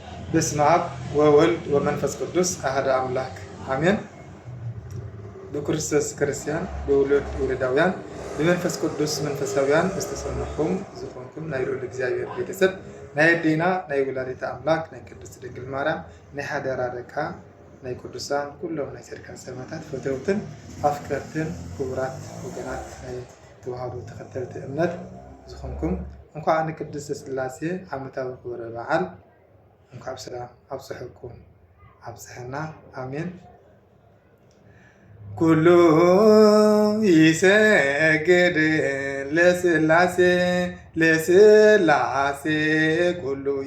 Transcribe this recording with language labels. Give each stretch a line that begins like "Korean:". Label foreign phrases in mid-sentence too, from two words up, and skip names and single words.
Geez: በስመ አብ ወወልድ ወመንፈስ ቅዱስ አሐዱ አምላክ አሜን።
Tigrinya: በክርስቶስ ክርስቲያን በውሉድ ወለዳውያን በመንፈስ ቅዱስ መንፈሳውያን ዝተሰማኩም ዝኾንኩም ናይ ልዑል እግዚአብሔር ቤተሰብ ናይ አዴና ናይ ወላዲተ አምላክ ናይ ቅድስት ድንግል ማርያም ናይ ሓደራ ደቃ ናይ ቅዱሳን ኩሎም ናይ ጻድቃን ሰማዕታት ፈተውትን አፍቀርትን ክቡራት ወገናት ናይ ተዋህዶ ተከተልቲ እምነት ዝኾንኩም እንኳን ቅድስት ሥላሴ ዓመታዊ ክብረ በዓል እንኳን በሰላም አብጽሕኩም አብጽሕና አሜን።
Geez: ኩሉ ይሰግድ ለሥላሴ ለሥላሴ ኩሉ